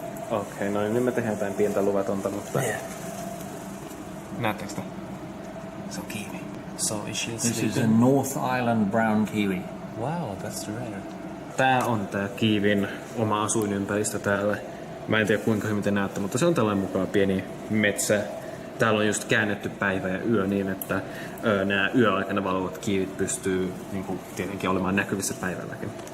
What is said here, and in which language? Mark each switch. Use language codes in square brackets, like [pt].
[fi] Okei, no niin nyt me tehdään jotain pientä luvatonta, mutta... [en] Yeah. [fi] Näettekö sitä? Se on kiinni. [en] So is she This is a North Island brown kiwi. Wow, that's rare. [fi] Tää on tää kiivin oma asuinympäristö täällä. Mä en tiedä kuinka hyvin te näette, mutta se on tällainen mukaan pieni metsä. Täällä on just käännetty päivä ja yö niin, että nämä yöaikana valovat kiivit pystyy niin kuin, tietenkin olemaan näkyvissä päivälläkin.